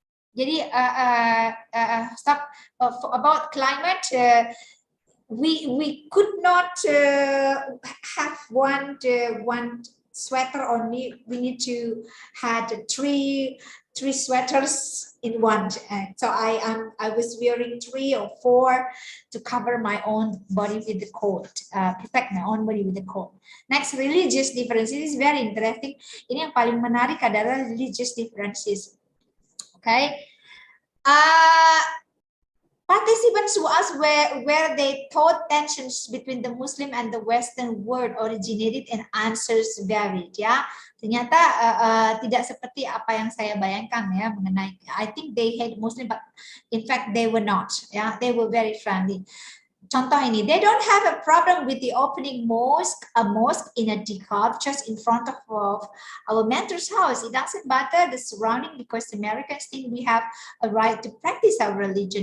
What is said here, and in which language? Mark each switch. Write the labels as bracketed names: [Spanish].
[English] Jadi about climate, we could not have one sweater only. We need to had three sweaters in one. So I was wearing 3 or 4 to cover my own body with the cold, protect my own body with the cold. Next, religious differences. This is very interesting. [Indonesian] Ini yang paling menarik adalah religious differences. [English] Okay. Participants who asked where they thought tensions between the Muslim and the Western world originated and answers varied, ya. [Indonesian] Ternyata tidak seperti apa yang saya bayangkan ya mengenai. [English] I think they hate Muslim, but in fact they were not. Ya, they were very friendly. [Indonesian] contoh ini, [English] they don't have a problem with the opening a mosque in a decaf just in front of our mentor's house. It doesn't matter the surrounding because Americans think we have a right to practice our religion.